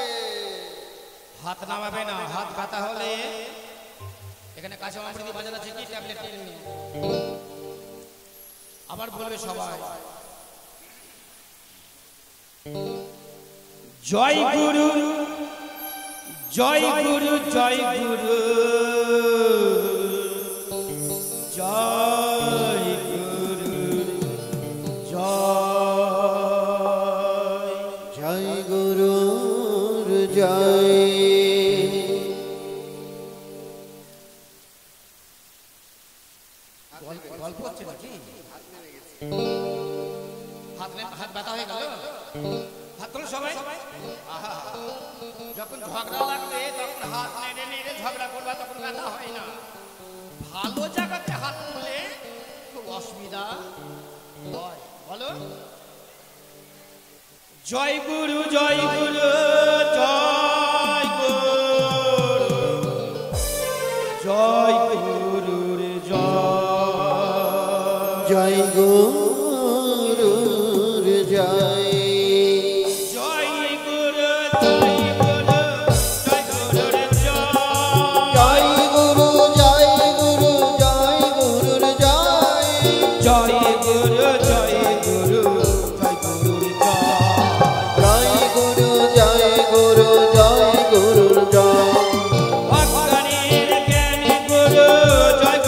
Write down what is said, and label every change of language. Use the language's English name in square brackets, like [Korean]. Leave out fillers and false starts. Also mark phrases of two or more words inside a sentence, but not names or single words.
[Bangla] হাত নামাবে না হাত ব্যথা হলে এখানে কাছে অমৃতি বাজার আছে কি ট্যাবলেট কিনে নিও আবার বলবে সবাই জয় গুরু জয় গুরু জয় গুরু জয় গুরু জয় জয় গুরু জয় গল্প হচ্ছে নাকি হাত ব্যথা হয়ে গেল হাত তোলো সবাই আহা যখন ঝগড়া লাগবে তখন হাত নেড়ে নেড়ে ঝগড়া করবা তখন ব্যথা হয় না ভালো জায়গাতে হাত তুললে খুব অসুবিধা হয় বলো জয় গুরু জয় গুরু জয় গুরু জয় গুরুর জয় জয় গুরু জয় জয় গুরু জয় গুরু জয় গুরুর জয় জয় গুরু জয় গুরু জয় গুরু জয় জয় গুরু জয় গুরু জয় গুরুর জয় জয় গুরু জয় গুরু জয় গুরু জয় ভগবানের জ্ঞানী গুরু